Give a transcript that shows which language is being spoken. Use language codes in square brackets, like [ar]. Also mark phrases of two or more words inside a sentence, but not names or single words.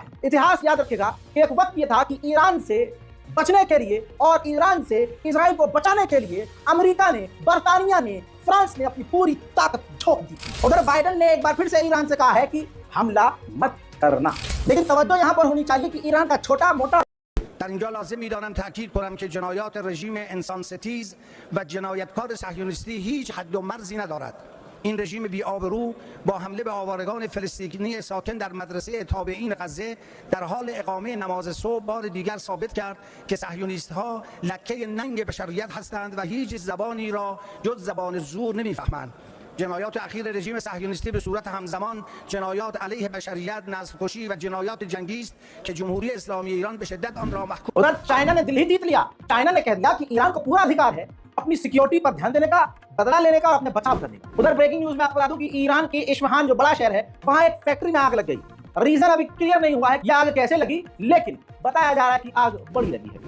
[hi] इतिहास याद रखेगा, एक वक्त ये था कि ईरान से बचने के लिए और ईरान से इजराइल को बचाने के लिए अमेरिका ने, बरतानिया ने, फ्रांस ने अपनी पूरी ताकत झोंक दी थी। उधर बाइडेन ने एक बार फिर से ईरान से कहा है कि हमला मत करना। लेकिन तवज्जो यहाँ पर होनी चाहिए कि ईरान का छोटा मोटा [fa] در اینجا لازم می‌دانم تاکید کنم که جنایات رژیم انسان‌ستیز و جنایتکار صهیونیستی هیچ حد و مرزی ندارد. این رژیم بی‌آبرو با حمله به آوارگان فلسطینی ساکن در مدرسه تابعین غزه در حال اقامه نماز صبح بار دیگر ثابت کرد که صهیونیست‌ها لکه ننگ بشریت هستند و هیچ زبانی را جز زبان زور نمی‌فهمند. جنایات اخیر رژیم صهیونیستی به صورت همزمان جنایات علیه بشریت، نسل‌کشی و جنایات جنگی است که جمهوری اسلامی ایران به شدت آن را محکوم. [hi] उधर चाइना ने दिल ही जीत लिया। चाइना ने कह दिया कि ईरान को पूरा अधिकार है अपनी सिक्योरिटी पर ध्यान देने का, बदला लेने का और अपने बचाव करने का। उधर [en] breaking news [hi] में आपको बता दूं कि ईरान के इस्फहान जो बड़ा शहर है, वहां एक फैक्ट्री में आग लग गई। रीजन अभी क्लियर नहीं हुआ है कि आग कैसे लगी, लेकिन बताया जा रहा है कि आग बड़ी लगी है।